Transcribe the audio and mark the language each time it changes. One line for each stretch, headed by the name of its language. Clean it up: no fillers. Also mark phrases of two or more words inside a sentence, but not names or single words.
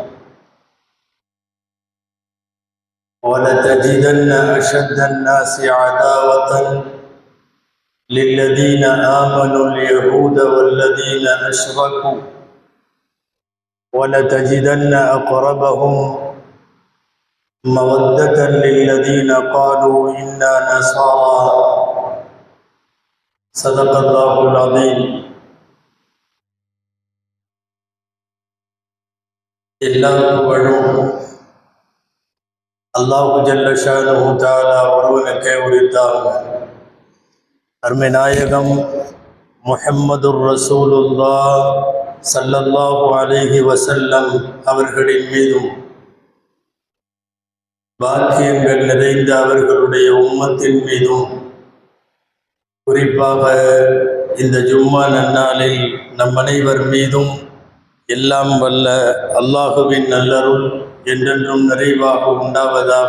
Arabic: ولتجدن أشد الناس عداوة للذين آمنوا اليهود والذين أشركوا ولتجدن أقربهم مودة للذين قالوا إنا نصارى. صدق الله العظيم.
Tamil: எல்லா புகழும்
Arabic: الله جل شأنه تعالى
Tamil: ஒருவனுக்கே உரித்தாகும். அருமை நாயகம்
Arabic: محمد رسول الله صلى الله عليه وسلم
Tamil: அவர்களின் மீதும், பாக்கியங்கள் நிறைந்த அவர்களுடைய உம்மத்தின் மீதும், குறிப்பாக இந்த ஜும்மா நன்னாளில் நம் அனைவர் மீதும் எல்லாம் வல்ல அல்லாஹுவின் நல்லருள் என்றென்றும் நிறைவாக உண்டாவதாக.